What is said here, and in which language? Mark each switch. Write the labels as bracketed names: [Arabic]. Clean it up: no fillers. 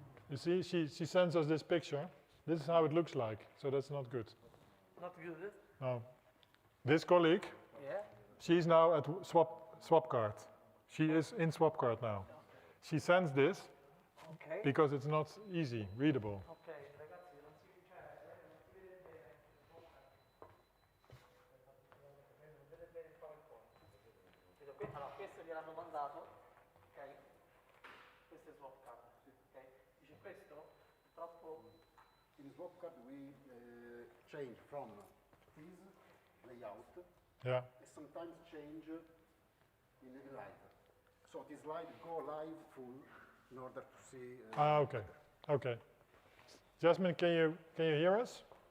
[English] You see, she sends us this picture. This is how it looks like. So that's not good. Not good? No. This colleague, Yeah. she's now at Swapcard. She is in Swapcard now. She sends this Ok. because it's not easy, readable. [Italian] Ok, ragazzi, non si vede bene. Non vede bene il PowerPoint. Allora, questo gliel'hanno mandato, ok? Questo è Swapcard, ok? Dice questo, purtroppo... [English] In Swapcard we change from this layout Yeah. and sometimes change in live. So this slide go live full in order to see. Okay. Okay. Jasmine, can you hear us?